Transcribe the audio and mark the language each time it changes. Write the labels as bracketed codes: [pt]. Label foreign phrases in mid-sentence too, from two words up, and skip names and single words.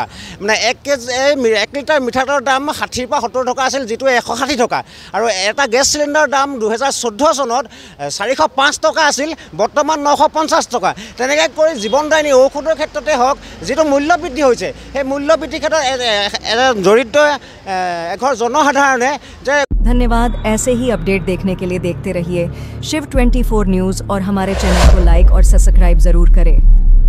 [as] মানে 1 লিটাৰ মিঠাতেলৰ দাম 60ৰ পৰা 70 টকা আছিল, যিটো 160 টকা। আৰু এটা গেছ চিলিণ্ডাৰৰ দাম 2014 চনত 405 টকা আছিল, বৰ্তমান 950 টকা। তেনেকৈ কৰি জীৱনদায়িনী ঔষধৰ ক্ষেত্ৰতে হওক যিটো মূল্যবৃদ্ধি হৈছে সেই মূল্যবৃদ্ধিৰ ক্ষেত্ৰত দৰিদ্ৰ এঘৰ জনসাধাৰণে যে। [hi] धन्यवाद। ऐसे ही अपडेट देखने के लिए देखते रहिए शिव 24 न्यूज़ और हमारे चैनल को लाइक और सब्सक्राइब ज़रूर करें।